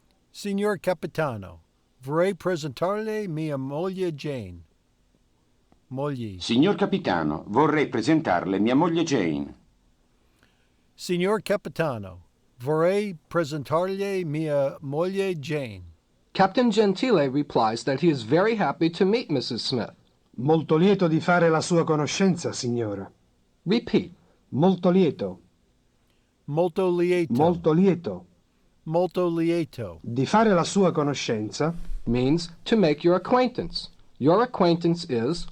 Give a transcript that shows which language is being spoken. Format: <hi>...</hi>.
<it>Signor capitano, vorrei presentarle mia moglie Jane. Moglie. Signor capitano, vorrei presentarle mia moglie Jane. Signor capitano, vorrei presentarle mia moglie Jane.</it> <en>Captain Gentile replies that he is very happy to meet Mrs. Smith.</en> <it>Molto lieto di fare la sua conoscenza, signora.</it> <en>Repeat.</en> <it>Molto lieto. Molto lieto. Molto lieto. Molto lieto. Di fare la sua conoscenza.</it> <en>Means to make your acquaintance. Your acquaintance is,</en>